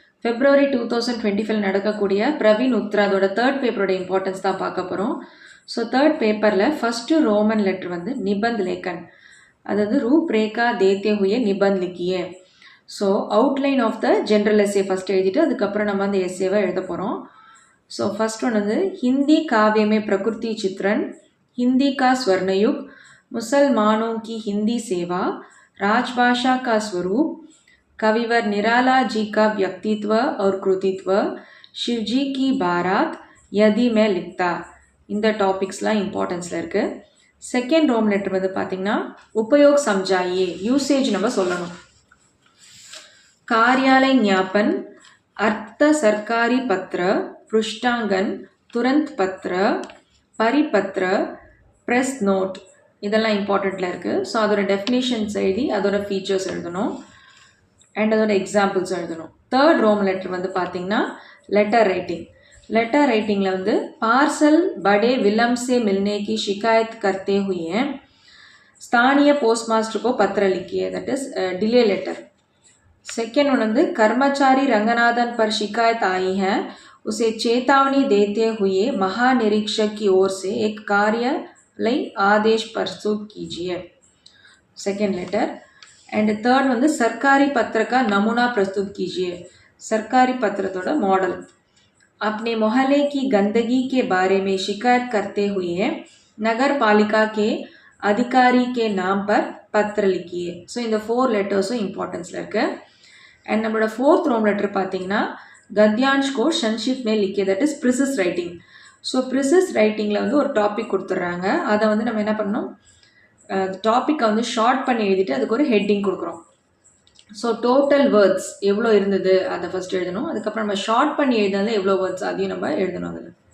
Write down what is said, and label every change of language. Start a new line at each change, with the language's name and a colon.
Tamil: February 2025 நடக்கக்கூடிய Praveen உத்ராதோட third பேப்பரோட importance தான் பார்க்க போகிறோம். ஸோ தேர்ட் பேப்பரில் ஃபஸ்ட்டு ரோமன் லெட்டர் வந்து நிபந்த் லேக்கன், அதாவது
Hindi: ரூப்ரேகா தேத்தே ஹுயே நிபந்த் லிக்கியே.
Tamil: So outline of the general S A first எழுதிட்டு அதுக்கப்புறம் நம்ம அந்த எஸ்ஏவை எழுத போகிறோம். ஸோ ஃபஸ்ட் ஒன் வந்து
Hindi: ஹிந்தி காவ்யமே பிரகிருதி சித்ரன், हिंदी का स्वर्णयुग, मुसलमानों की हिंदी सेवा, राजभाषा का स्वरूप, कविवर निराला जी का व्यक्तित्व और कृतित्व, शिवजी की बारात, यदि मैं लिखता.
Tamil: இந்த டாபிக்ஸ்லாம் இம்பார்ட்டன்ஸில் இருக்குது. செகண்ட் ரோம் லெட்டர் வந்து பார்த்திங்கன்னா
Hindi: உபயோக் சம்ஜாயே,
Tamil: யூசேஜ் நம்ம சொல்லணும்.
Hindi: कार्यालय ज्ञापन, अर्थ सरकारी पत्र, पृष्ठांगन, तुरंत पत्र, परिपत्र, ப்ரெஸ் நோட்,
Tamil: இதெல்லாம் இம்பார்ட்டண்ட்டில் இருக்குது. ஸோ அதோட டெஃபினேஷன்ஸ் எழுதி அதோட ஃபீச்சர்ஸ் எழுதணும் அண்ட் அதோட எக்ஸாம்பிள்ஸ் எழுதணும். தேர்ட் ரோம் லெட்டர் வந்து பார்த்திங்கன்னா லெட்டர் ரைட்டிங். லெட்டர் ரைட்டிங்கில் வந்து
Hindi: பார்சல் படே विलम्ब से मिलने की शिकायत करते हुए स्थानीय पोस्ट मास्टर को पत्र लिखिए, that is delay letter. Second one வந்து कर्मचारी रंगनाथन पर शिकायत आई है, उसे चेतावनी देते हुए महानिरीक्षक की ओर से एक कार्यालय आदेश प्रस्तुत कीजिए, सेकेंड लेटर. एंड थर्ड வந்து सरकारी पत्र का नमूना प्रस्तुत कीजिए, सरकारी पत्रத்தோட मॉडल. अपने मोहल्ले की गंदगी के बारे में शिकायत करते हुए नगर पालिका के अधिकारी के नाम पर पत्र लिखिए.
Tamil: ஸோ இந்த 4 லெட்டர்ஸும் இம்பார்ட்டன்ஸில் இருக்குது. அண்ட் நம்மளோட ஃபோர்த் ரோம் லெட்டர் பார்த்தீங்கன்னா
Hindi: गद्यांश को संक्षिप्त में लिखिए,
Tamil: that is प्रिसिस writing. So precis ரைட்டிங்கில் வந்து ஒரு டாபிக் கொடுத்துட்றாங்க. அதை வந்து நம்ம என்ன பண்ணணும், டாப்பிக்கை வந்து ஷார்ட் பண்ணி எழுதிட்டு அதுக்கு ஒரு ஹெட்டிங் கொடுக்குறோம். ஸோ டோட்டல் வேர்ட்ஸ் எவ்வளோ இருந்தது அதை ஃபஸ்ட் எழுதணும். அதுக்கப்புறம் நம்ம ஷார்ட் பண்ணி எழுதினால எவ்வளோ வேர்ட்ஸ் அதையும் நம்ம எழுதணும் அதில்.